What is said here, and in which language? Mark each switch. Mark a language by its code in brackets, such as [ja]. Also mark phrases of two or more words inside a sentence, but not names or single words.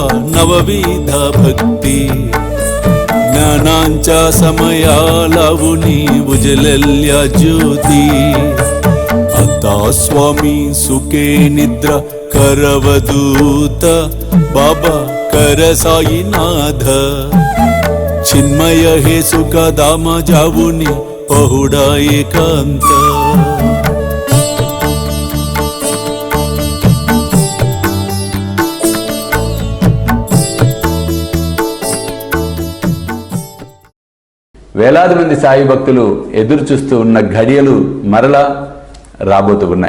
[mr] नवविधा भक्ती ज्ञानांच्या समया लावुनी उजलल्या ज्योती आता स्वामी सुखे निद्रा करवदूत बाबा कर साईनाथ चिन्मय हे सुख दाम जावुनी पहुडा एकांत [te] వేలాది మంది సాయి భక్తులు ఎదురు చూస్తూ ఉన్న ఘడియలు మరలా రాబోతూ ఉన్నాయి.